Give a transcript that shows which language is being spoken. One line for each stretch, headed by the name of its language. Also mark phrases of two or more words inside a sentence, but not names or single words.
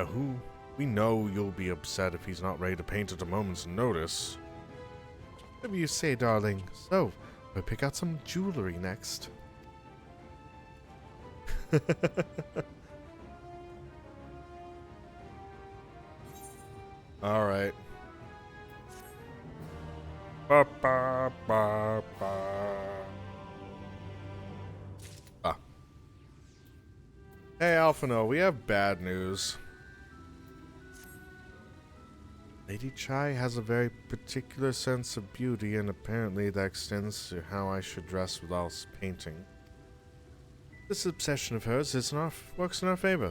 English: We know you'll be upset if he's not ready to paint at a moment's notice. Whatever you say, darling. So, we'll pick out some jewelry next. Alright. Ba, ba, ba, ba. Ah. Hey, Alphino, we have bad news. Lady Chai has a very particular sense of beauty, and apparently that extends to how I should dress whilst painting. This obsession of hers works in our favor.